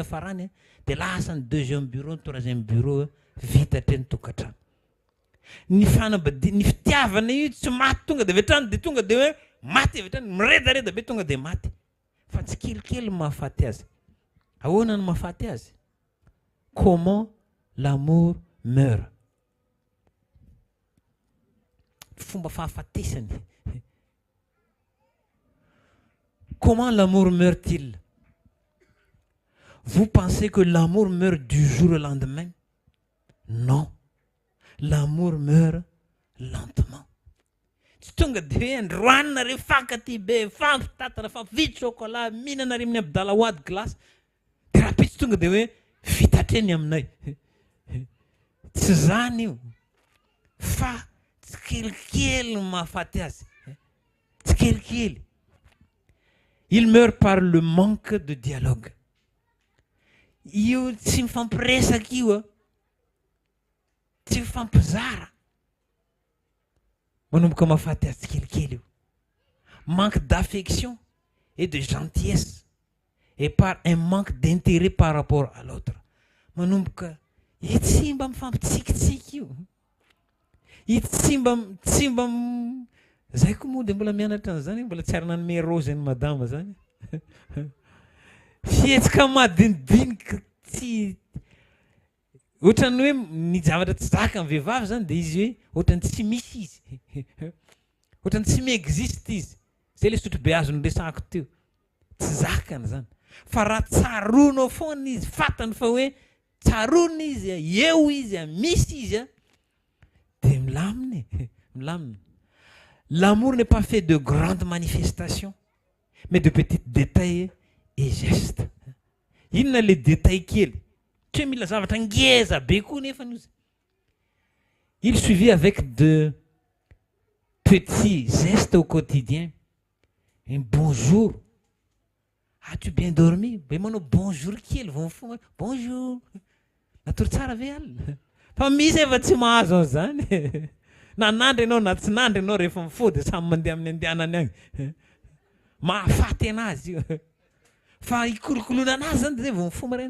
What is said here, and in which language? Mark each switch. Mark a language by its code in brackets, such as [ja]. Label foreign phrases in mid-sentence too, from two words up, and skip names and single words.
[mg] afarany dia lasa ny [fr] deuxième bureau [mg] ny [fr] troisième bureau [mg] vitatra ny tokantrano ny ny fitiavana io tsy maty tonga dia avetrany dia tonga dia hoe maty avetrany miredareda be tonga dia maty fa tsy kelikely mahafaty azy ahoana ny mahafaty azy [fr] comment l'amour meurt [mg] fomba fahafatesany [fr] comment l'amour meurt-il Vous pensez que l'amour meurt du jour au lendemain? Non. L'amour meurt lentement. [mg] Tsy tonga de hoe androany nareo fankaty be fampitatana fa vidy chocolat mihinana reo amin'ny abdalahoady glace de raha pitsy tonga de hoe vitatreny aminay. Tsy zany io fa tsy kelikely mahafaty azy, tsy kelikely. [fr] Il meurt par le manque de dialogue. [mg] Io tsy mifampiresaka io, tsy mifampizara. Manomboka mahafaty azy kelikely io. [fr] Manque d'affection et de gentillesse et par un manque d'intérêt par rapport à l'autre. [mg] Manomboka tsy mba mifampitsikitsiky io. Tsy mba zay koa moa de mbola mianatra an'izany, mbola tsy ary nanome rose ny madama zany. Fihetsika madinidinika tsy ohatrany hoe ny zavatra tsy zaka amin'ny vehivavy zany de izy hoe ohatrany tsy misy izy. Ohatrany tsy miexiste izy. Zay le sotrobe azo nresahako teo. Tsy zakany zany. Fa raha tsaronao foana izy, fatany fa hoe tsarona izy, eo izy, misy izy, de milamina, milamina. [fr] L'amour n'est pas fait de grandes manifestations, mais de petits détails et gestes. [mg] Inona le détail kely? Tsy hoe mila zavatra ngeza be koa nefa izy. [fr] Il suivit avec de petits gestes au quotidien. Un bonjour. As-tu bien dormi? [mg] Be manao bonjour kely vao mifoha. Bonjour. Natory tsara ve alina? Fa misy efa tsy mahazo an'izany. Na nandry ianao na tsy nandry ianao rehefa mifody samy mandeha amin'ny andehanany agny. Mahafaty anazy io. Fa ikolokoloana anazy zany zay vao mifoha maraina.